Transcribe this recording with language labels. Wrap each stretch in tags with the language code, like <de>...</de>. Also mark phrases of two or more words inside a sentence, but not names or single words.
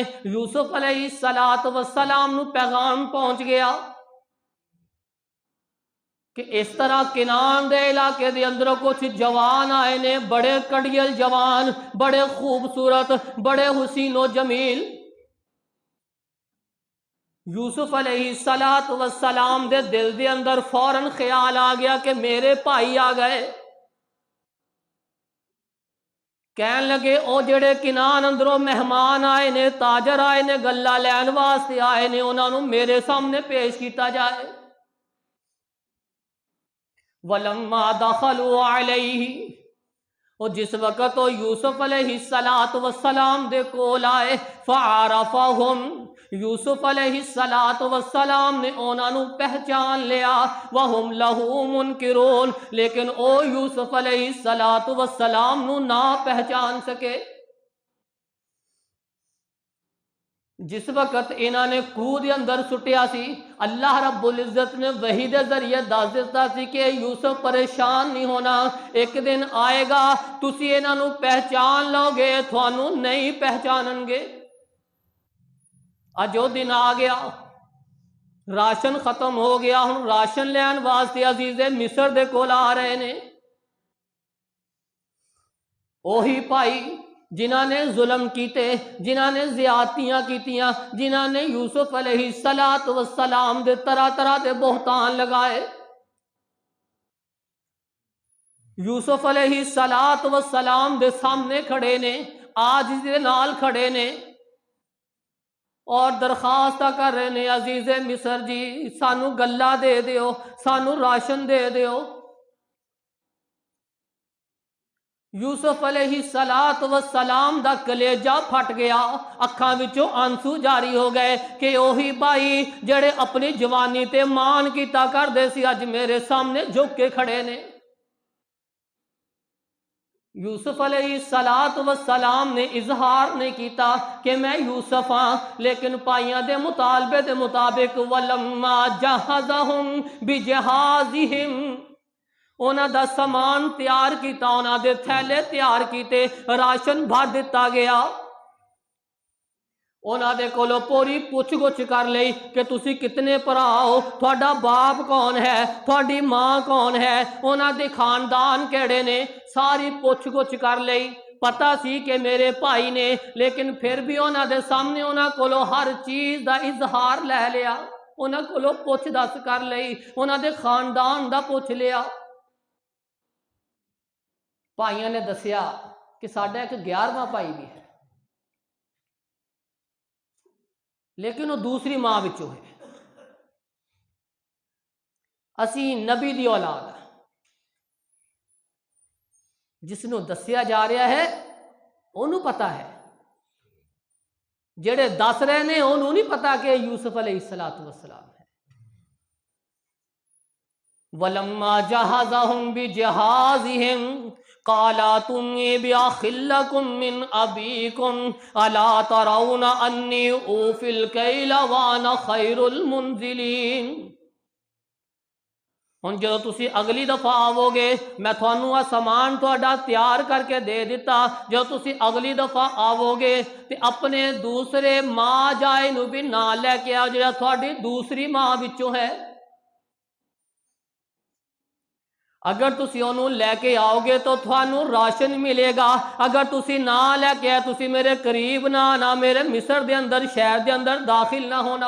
<pa>یوسف علیہ السلام نو پیغام پہنچ گیا کہ اس طرح کنان دے علاقے دے اندر کچھ جوان آئے نے، بڑے کڑیل جوان، بڑے خوبصورت، بڑے حسین و جمیل۔ یوسف علیہ السلام دے دل دے اندر فوراً خیال آ گیا کہ میرے بھائی آ گئے۔ کہن لگے او جڑے کنان اندروں مہمان آئے نے، تاجر آئے نے، گلہ لین واسطے آئے نے، انہاں نوں میرے سامنے پیش کیتا جائے۔</pa> <ar>وَلَمَّا دَخَلُوا عَلَيْهِ،</ar> <pa>اور جس وقت وہ یوسف علیہ السلام دے کول آئے، فَعَرَفَهُمْ، یوسف علیہ السلام نے انہاں نوں پہچان لیا،</pa> <ar>وَهُمْ لَهُ مُنْكِرُونَ،</ar> <pa>لیکن او یوسف علیہ السلام نوں نہ پہچان سکے۔ جس وقت انہاں نے کوہ دے اندر سٹیا سی، اللہ رب العزت نے وحی دے ذریعے دس دیتا سی کہ یوسف پریشان نہیں ہونا، ایک دن آئے گا تسی انہاں نوں پہچان لو گے، تھانوں نہیں پہچانن گے۔ اج وہ دن آ گیا، راشن ختم ہو گیا، ہن راشن لین واسطے عزیز مصر دے کول آ رہے نے۔ اوہی بھائی جنہاں نے ظلم کیتے، جنہاں نے زیادتیاں کیتیاں، جنہاں نے یوسف علیہ السلام دے طرح طرح دے بہتان لگائے، یوسف علیہ السلام دے سامنے کھڑے نے، آج دے نال کھڑے نے اور درخواست کر رہے نے، عزیز مصر جی سانو گلہ دے دیو، سانو راشن دے دیو۔ یوسف علیہ السلام دا کلیجہ پھٹ گیا، اکھاں وچوں آنسو جاری ہو گئے کہ اوہی بھائی جڑے اپنی جوانی تے مان کیتا کر دے سی اج میرے سامنے جھک کے کھڑے نے۔ یوسف علیہ السلام نے اظہار نہیں کیتا کہ میں یوسف ہاں، لیکن پائیاں دے مطالبے دے مطابق</pa> <ar>وَلَمَّا جَهَّزَهُمْ بِجَهَازِهِمْ،</ar> <pa>انہاں دا سامان تیار کیتا، انہاں دے تھیلے تیار کیتے، راشن بھر دتا گیا۔ انہاں دے کولوں پوری پوچھ گچھ کر لئی کہ تسی کتنے بھرا ہو، تھوڑا باپ کون ہے، تھوڑی ماں کون ہے، انہاں دے خاندان کیڑے نے، ساری پوچھ گچھ کر لئی۔ پتا سی کہ میرے بھائی نے، لیکن پھر بھی انہاں دے سامنے انہاں کولو ہر چیز دا اظہار لے لیا، انہاں کولو پوچھ دس کر لئی، انہاں دے خاندان دا پوچھ لیا۔ بھائیاں نے دسیا کہ ساڈا ایک 11واں بھائی بھی ہے، لیکن وہ دوسری ماں وچوں ہے، اسی نبی دی اولاد ہے۔ جس نو دسیا جا رہا ہے انہوں پتا ہے، جڑے دس رہے نے انہوں نہیں پتا کہ یوسف علیہ السلام ہے۔</pa> <ar>وَلَمَّا جَهَزَهُمْ بِجَهَازِهِمْ قَالَ ائْتُونِي بِأَخٍ لَكُم مِّنْ أَبِيكُمْ أَلَا تَرَوْنَ أَنِّي أُوفِي الْكَيْلَ وَأَنَا خَيْرُ الْمُنزِلِينَ۔</ar> <pa>ہن جدو تسی اگلی دفعہ آو گے میں تھانوں سامان تہاڈا تیار کر کے دے دیتا، جدو تسی اگلی دفعہ آو گے تے اپنے دوسرے ماں جائے نو بھی نال لے کے آؤ، جڑا تہاڈی دوسری ماں وچوں ہے۔ اگر تسی انہوں لے کے آؤ گے تو تھانوں راشن ملے گا، اگر تسی نہ لے کے آئے تسی میرے قریب نہ آنا، میرے مصر دے اندر شہر دے اندر داخل نہ ہونا۔</pa>